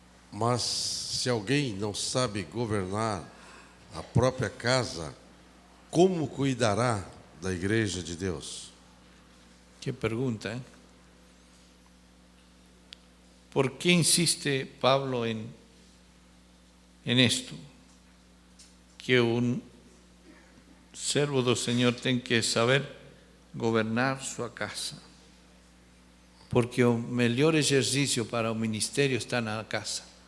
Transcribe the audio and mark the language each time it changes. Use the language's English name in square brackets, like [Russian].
[Portuguese] Mas se alguém não sabe governar a própria casa, como cuidará da igreja de Deus? Que pergunta, hein? [Spanish] ¿Por qué insiste Pablo en esto? [Portuguese] Que un servo do Señor tem que saber governar sua casa. Porque o melhor exercício para o ministério está na casa.